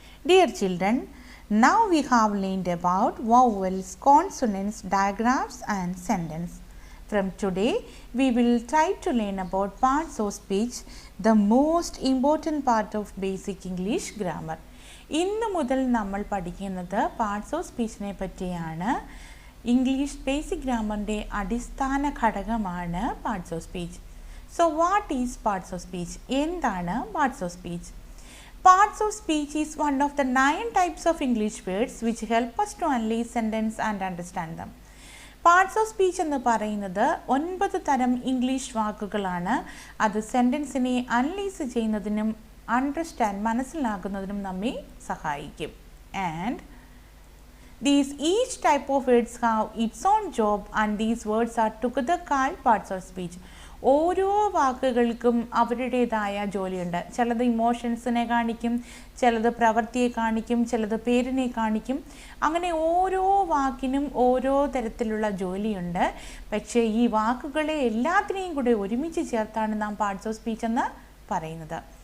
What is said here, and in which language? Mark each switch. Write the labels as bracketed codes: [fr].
[en] Dear children, now we have learned about vowels, consonants, digraphs and sentence. From today, we will try to learn about parts of speech, the most important part of basic English grammar. [ml] ഇന്ന് മുതൽ നമ്മൾ പഠിക്കുന്നത് parts of സ്പീച്ചിനെ പറ്റിയാണ്. English basic ഗ്രാമറിൻ്റെ അടിസ്ഥാന ഘടകമാണ് parts of speech. [en] So what is parts of speech? [ml] എന്താണ് [en] parts of speech? Parts of speech is one of the 9 types of English words which help us to analyze sentence and understand them. [ml] Parts of speech എന്ന് പറയുന്നത് 9 തരം English വാക്കുകളാണ്. അത് സെൻറ്റൻസിനെ analyse ചെയ്യുന്നതിനും understand മനസ്സിലാക്കുന്നതിനും നമ്മെ സഹായിക്കും. [en] And each type of words have its own job and these words are together called parts of speech. [ml] ഓരോ വാക്കുകൾക്കും അവരുടേതായ ജോലിയുണ്ട്. ചിലത് ഇമോഷൻസിനെ കാണിക്കും, ചിലത് പ്രവൃത്തിയെ കാണിക്കും, ചിലത് പേരിനെ കാണിക്കും. അങ്ങനെ ഓരോ വാക്കിനും ഓരോ തരത്തിലുള്ള ജോലിയുണ്ട്. പക്ഷേ ഈ വാക്കുകളെ എല്ലാത്തിനെയും കൂടെ ഒരുമിച്ച് ചേർത്താണ് നാം പാർട്സ് ഓഫ് സ്പീച്ച് എന്ന് പറയുന്നത്.